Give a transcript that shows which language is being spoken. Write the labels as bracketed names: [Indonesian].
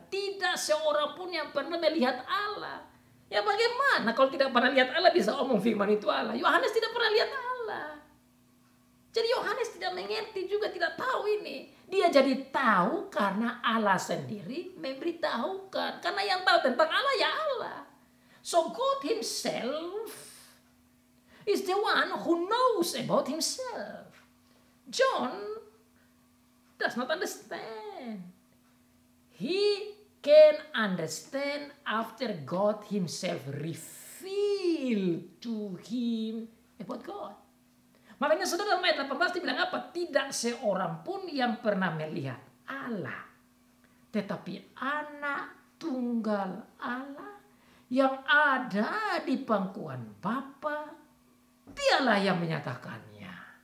[Indonesian] Tidak seorang pun yang pernah melihat Allah. Ya bagaimana kalau tidak pernah lihat Allah bisa omong firman itu Allah? Yohanes tidak pernah lihat Allah. Jadi Yohanes tidak mengerti juga, tidak tahu ini. Dia jadi tahu karena Allah sendiri memberitahukan. Karena yang tahu tentang Allah ya Allah. [English] So God Himself is the one who knows about Himself. John does not understand. He can understand after God Himself revealed to him about God. [Indonesian] Makanya saudara dalam ayat 18 dibilang apa? Tidak seorang pun yang pernah melihat Allah. Tetapi anak tunggal Allah yang ada di pangkuan Bapa, dialah yang menyatakannya.